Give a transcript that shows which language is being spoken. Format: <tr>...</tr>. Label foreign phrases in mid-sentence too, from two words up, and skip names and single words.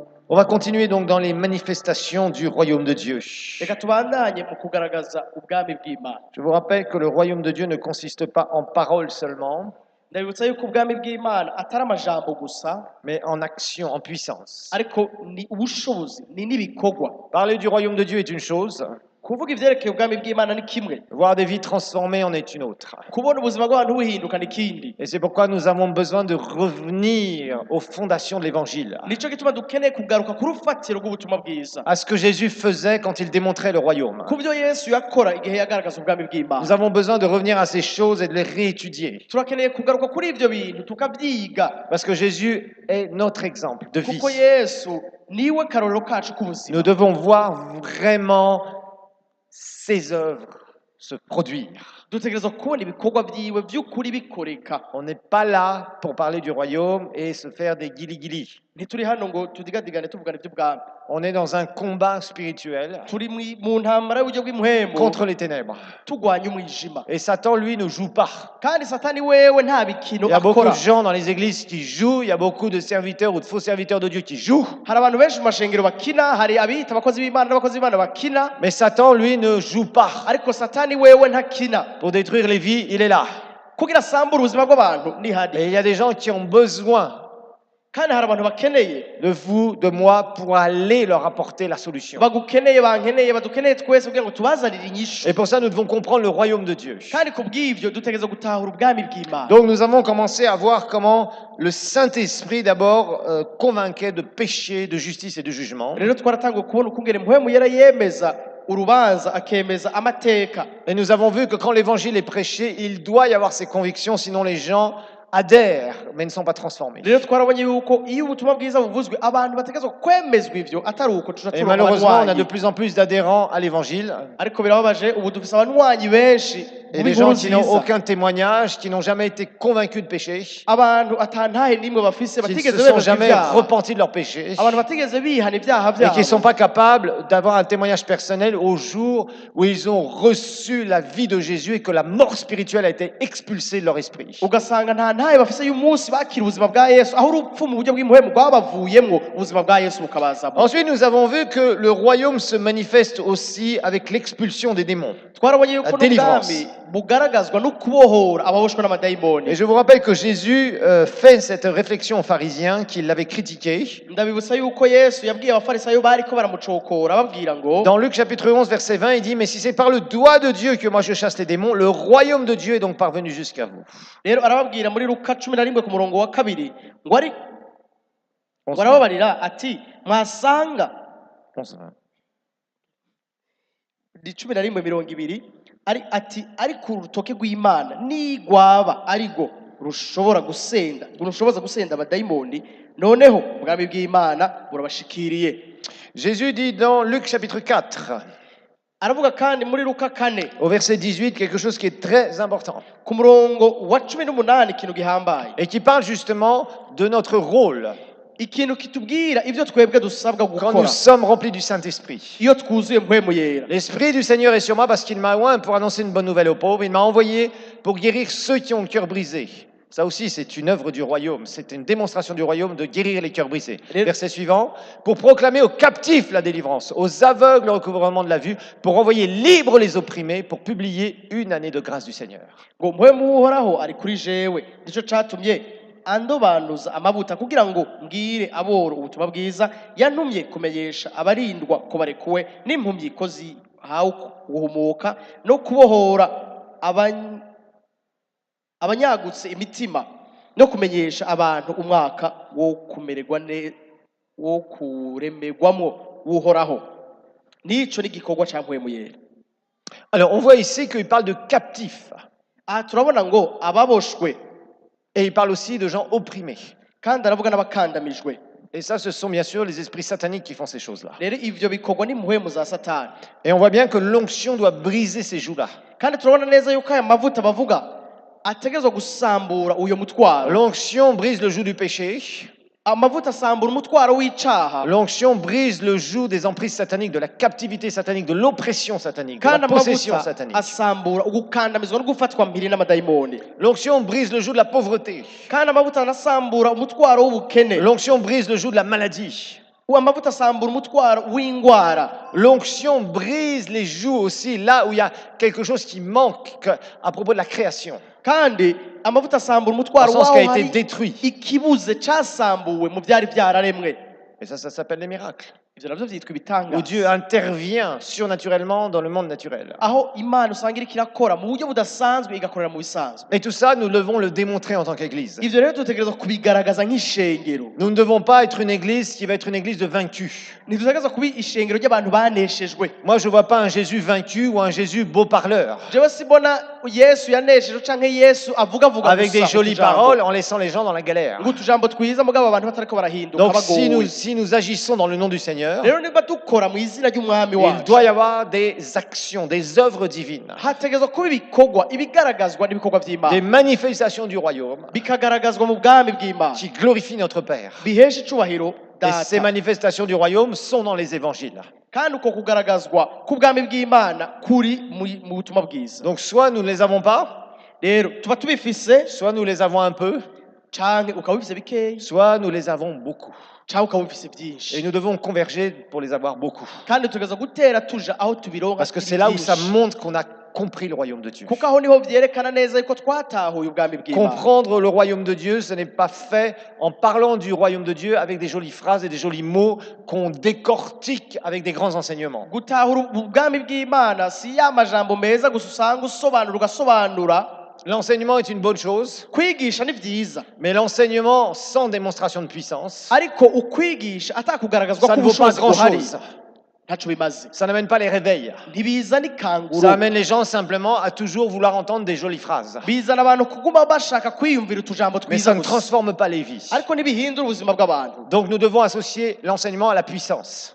<fr>On va continuer donc dans les manifestations du royaume de Dieu.</fr> <rn>reka tubandanye mu kugaragaza ubwami bw'Imana.</rn> <fr>Je vous rappelle que le royaume de Dieu ne consiste pas en paroles seulement,</fr> <rn>Ndabibutsa yuko ubwami bw'Imana atari amajambo gusa,</rn> <fr>mais en action, en puissance.</fr> <rn>ariko ni ubushobozi, ni n'ibikorwa.</rn> <fr>Parler du royaume de Dieu est une chose,</fr> <rn>Kuvuga ivyerekeye ubwami bw'Imana ni kimwe,</rn> <fr>voir des vies transformées en est une autre.</fr> <rn>kubona ubuzima bw'abantu buhinduka ni kindi.</rn> <fr>Et c'est pourquoi nous avons besoin de revenir aux fondations de l'évangile,</fr> <rn>Nico gituma dukeneye kugaruka ku rufatiro rw'ubutumwa bwiza,</rn> <fr>à ce que Jésus faisait quand il démontrait le royaume.</fr> <rn>ku byo Yesu yakora igihe yagaragaza ubwami bw'Imana.</rn> <fr>Nous avons besoin de revenir à ces choses et de les réétudier,</fr> <rn>Turakeneye kugaruka kuri ivyo bintu tukavyiga,</rn> <fr>parce que Jésus est notre exemple de vie.</fr> <rn>kuko Yesu niwe karorero kacu k'ubuzima.</rn> <fr>Nous devons voir vraiment ses œuvres se produire.</fr> <rn>Dutegerezwa kubona ibikorwa vyiwe vy'ukuri bikoreka.</rn> <fr>On n'est pas là pour parler du royaume et se faire des guili-guili.</fr> <rn>Ntituri hano ngo tudigadigane tuvugana ivy'ubwami.</rn> <fr>On est dans un combat spirituel</fr> <rn>Turi mu ntambara y'uburyo bw'imuhembo</rn> <fr>contre les ténèbres.</fr> <rn>turwanya umwijima,</rn> <fr>Et Satan, lui, ne joue pas.</fr> <rn>kandi satani wewe nta bikino</rn> <fr>Il y a beaucoup</fr> <rn>akora.</rn> <fr>de gens dans les églises qui jouent, il y a beaucoup de serviteurs ou de faux serviteurs de Dieu qui jouent.</fr> <rn>Hari abantu benshi mu mashengero bakina, hari abita abakozi b'Imana n'abakozi b'Imana bakina,</rn> <fr>Mais Satan, lui, ne joue pas.</fr> <rn>ariko satani wewe ntakina.</rn> <fr>Pour détruire les vies, il est là.</fr> <rn>Kugira asambure ubuzima bw'abantu ni hari,</rn> <fr>Et il y a des gens qui ont besoin</fr> <rn>kandi hari abantu bakeneye,</rn> <fr>de vous, de moi, pour aller leur apporter la solution.</fr> <rn>bagukeneye, bankeneye, badukeneye twese kugira ngo tubazanire inyishu.</rn> <fr>Et pour ça, nous devons comprendre le royaume de Dieu.</fr> <rn>Kandi ku bw'ivyo dutegereza gutahura ubwami bw'Imana.</rn> <fr>Donc nous avons commencé à voir comment le Saint-Esprit d'abord convainquait de péché, de justice et de jugement.</fr> <rn>Rero twaratanguye kubona ukungene mpwemu yera yemeza urubanza, akemeza amateka.</rn> <fr>Et nous avons vu que quand l'évangile est prêché, il doit y avoir ces convictions, sinon les gens adhèrent mais ne sont pas transformés.</fr> <rn>Rero twarabonye yuko iyo ubutumwa bwiza buvuzwe abantu bategerezwa kwemezwa ivyo, atari uko tuja</rn> <fr>Et</fr> <rn>turonka</rn> <fr>malheureusement, on a de</fr> <rn>abanywanyi.</rn> <fr>plus en plus d'adhérents à l'évangile</fr> <rn>Ariko birababaje, ubu dufise abanywanyi benshi</rn> <fr>et</fr> <rn>mu</rn> <fr>des</fr> <rn>b'inkuru</rn> <fr>gens qui n'ont</fr> <rn>nziza.</rn> <fr>aucun témoignage, qui n'ont jamais été convaincus de péché,</fr> <rn>Abantu atantahe nimwe bafise,</rn> <fr>qui ne</fr> <rn>batigeze</rn> <fr>se sont</fr> <rn>bemezwa</rn> <fr>jamais</fr> <rn>ibyaha,</rn> <fr>repentis de leurs péchés</fr> <rn>abantu batigeze bihana ibyaha</rn> <fr>et qui ne</fr> <rn>byabo,</rn> <fr>sont pas capables d'avoir un témoignage personnel au jour où ils ont reçu la vie de Jésus et que la mort spirituelle a été expulsée de leur esprit.</fr> <rn>ugasanga nta ntahe bafise y'umunsi bakira ubuzima bwa Yesu, aho urupfu mu buryo bw'impuhemu rwabavuyemwo, ubuzima bwa Yesu bukabazamo.</rn> <fr>Ensuite, nous avons vu que le royaume se manifeste aussi avec l'expulsion des démons.</fr> <rn>Twarabonye yuko</rn> <fr>La délivrance.</fr> <rn>n'ubwami bugaragazwa no kubohora ababoshwe n'amadayimoni.</rn> <fr>Et je vous rappelle que Jésus fait cette réflexion aux pharisiens qui l'avaient critiqué.</fr> <rn>Ndabibutsa yuko Yesu yabwiye abafarisayo bariko baramucokora babwira ngo,</rn> <fr>Dans Luc chapitre 11, verset 20, il dit « Mais si c'est par le doigt de Dieu que moi je chasse les démons, le royaume de Dieu est donc parvenu jusqu'à vous.</fr> <rn>rero arababwira muri Luka 11 ku murongo wa 2 ngo arababarira ati mwasanga 11, 20. ni 11:20 ari ati ariko urutoke rw'Imana nigwaba arigo rushobora gusenda abadayimoni, noneho ubwami bw'Imana burabashikiriye.</rn> <fr>Jésus dit dans Luc chapitre 4,</fr> <rn>Aravuga kandi muri Luka 4</rn> <fr>au verset 18, quelque chose qui est très important</fr> <rn>ku murongo wa 18 ikintu gihambaye,</rn> <fr>et qui parle justement de notre rôle</fr> <rn>ikintu kitubwira ivyo twebwe dusabwa</rn> <fr>quand nous</fr> <rn>gukora</rn> <fr>sommes remplis du Saint-Esprit.</fr> <rn>iyo twuzuye mpwemu yera.</rn> <fr>L'Esprit du Seigneur est sur moi parce qu'il m'a oint pour annoncer une bonne nouvelle aux pauvres. Il m'a envoyé pour guérir ceux qui ont le cœur brisé. Ça aussi, c'est une œuvre du royaume. C'est une démonstration du royaume de guérir les cœurs brisés. Verset suivant. Pour proclamer aux captifs la délivrance, aux aveugles le recouvrement de la vue, pour envoyer libres les opprimés, pour publier une année de grâce du Seigneur.</fr> <rn>Ngo mpwemu uhoraho ari kuri jewe, nico catumye andobanuza amavuta kugira ngo mbwire aboro ubutumwa bwiza, yantumye kumenyesha abarindwa ko barekuwe n'impumyi ko zihawe guhumuka, no kubohora abanyagutse imitima, no kumenyesha abantu umwaka wo kumererwa wo kuremerwamwo w'uhoraho. Nico n'igikorwa ca mpwemu yera.</rn> <fr>Alors, on voit ici qu'il parle de captifs.</fr> <rn>Aha turabona ngo ababoshwe,</rn> <fr>Et il parle aussi de gens opprimés.</fr> <rn>kandi aravuga n'abakandamijwe.</rn> <fr>Et ça, ce sont bien sûr les esprits sataniques qui font ces choses-là.</fr> <rn>Rero ivyo bikorwa n'impwemu za Satani.</rn> <fr>Et on voit bien que l'onction doit briser ces jougs-là.</fr> <rn>Kandi turabona neza yuko aya mavuta bavuga ategerezwa gusambura uyo mutwaro.</rn> <fr>L'onction brise le joug du péché.</fr> <rn>Amavuta asambura umutwaro w'icaha,</rn> <fr>L'onction brise le joug des emprises sataniques, de la captivité satanique, de l'oppression satanique, de</fr> <rn>kandi</rn> <fr>la possession</fr> <rn>amavuta</rn> <fr>satanique.</fr> <rn>asambura ugukandamizwa no gufatwa mpiri n'amadayimoni,</rn> <fr>L'onction brise le joug de la pauvreté.</fr> <rn>kandi amavuta anasambura umutwaro w'ubukene,</rn> <fr>L'onction brise le joug de la maladie.</fr> <rn>amavuta asambura umutwaro w'ingwara.</rn> <fr>L'onction brise les joues aussi là où il y a quelque chose qui manque à propos de la création.</fr> <rn>Kandi amavuta asambura</rn> <fr>Dans</fr> <rn>umutwaro</rn> <fr>le sens qui a</fr> <rn>waho</rn> <fr>été</fr> <rn>hari</rn> <fr>détruit.</fr> <rn>ikibuze casambuwe mu byari byararemwe.</rn> <fr>Et ça s'appelle les miracles.</fr> <rn>Ivyo navyo vyitwa</rn> <fr>Où</fr> <rn>ibitangaza.</rn> <fr>Dieu intervient surnaturellement dans le monde naturel.</fr> <rn>Aho Imana usanga iriko irakora mu buryo budasanzwe igakorera mu bisanzwe.</rn> <fr>Et tout ça, nous devons le démontrer en tant qu'Église.</fr> <rn>Ivyo rero dutegerezwa kubigaragaza nk'ishengero.</rn> <fr>Nous ne devons pas être une Église qui va être une Église de vaincus.</fr> <rn>Ntidutegerezwa kuba ishengero ry'abantu baneshejwe.</rn> <fr>Moi, je ne vois pas un Jésus vaincu ou un Jésus beau parleur,</fr> <rn>Jewe sibona Yesu yaneshejwe canke Yesu avuga</rn> <fr>avec des</fr> <rn>gusa</rn> <fr>jolies</fr> <rn>utujambo.</rn> <fr>paroles en laissant les gens dans la galère.</fr> <rn>Ng'utujambo twiza mugabo abantu batariko barahinduka</rn> <fr>Donc, si</fr> <rn>bagowe.</rn> <fr>nous agissons dans le nom du Seigneur,</fr> <rn>Rero niba dukora mu izina ry'umwami</rn> <fr>il</fr> <rn>wacu,</rn> <fr>doit y avoir des actions, des œuvres divines,</fr> <rn>hategerezwa kuba ibikorwa ibigaragazwa n'ibikorwa</rn> <fr>des</fr> <rn>vy'Imana</rn> <fr>manifestations du royaume</fr> <rn>bikagaragazwa mu bwami bw'Imana</rn> <fr>qui glorifient notre Père.</fr> <rn>bihesha icubahiro</rn> <fr>Et ces</fr> <rn>data.</rn> <fr>manifestations du royaume sont dans les évangiles.</fr> <rn>Kandi uko kugaragazwa k'ubwami bw'Imana kuri mu butumwa bwiza.</rn> <fr>Donc, soit nous ne les avons pas,</fr> <rn>Rero tuba tubifise</rn> <fr>soit nous les avons un peu,</fr> <rn>canke ukaba ubifise bikeyi</rn> <fr>soit nous les avons beaucoup.</fr> <rn>canke ukaba ubifise</rn> <fr>Et</fr> <rn>vyinshi.</rn> <fr>nous devons converger pour les avoir beaucoup.</fr> <rn>Kandi tugereza gutera tuja aho tubironka</rn> <fr>Parce que</fr> <rn>turi</rn> <fr>c'est là où ça</fr> <rn>vyinshi.</rn> <fr>montre qu'on a compris le royaume de Dieu.</fr> <rn>Kuko aho niho vyerekana neza yuko twatahuye ubwami bw'Imana.</rn> <fr>Comprendre le royaume de Dieu, ce n'est pas fait en parlant du royaume de Dieu avec des jolies phrases et des jolis mots qu'on décortique avec des grands enseignements.</fr> <rn>Gutahura ubwami bw'Imana si ya majambo meza gusa usanga ugasobanura.</rn> <fr>L'enseignement est une bonne chose,</fr> <rn>Kwigisha ni vyiza,</rn> <fr>mais l'enseignement sans démonstration de puissance,</fr> <rn>ariko ukwigisha atakugaragazwa</rn> <fr>ça ne vaut pas</fr> <rn>k'ubushobozi buhari</rn> <fr>grand-chose.</fr> <rn>ntaco bimaze.</rn> <fr>Ça n'amène pas les réveils.</fr> <rn>Ntibizana ikanguro,</rn> <fr>Ça amène les gens simplement à toujours vouloir entendre des jolies phrases.</fr> <rn>bizana abantu kuguma bashaka kwiyumvira utujambo</rn> <fr>Mais</fr> <rn>twiza</rn> <fr>ça ne</fr> <rn>gusa,</rn> <fr>transforme pas les vies.</fr> <rn>ariko ntibihindura ubuzima bw'abantu.</rn> <fr>Donc nous devons associer l'enseignement à la puissance.</fr>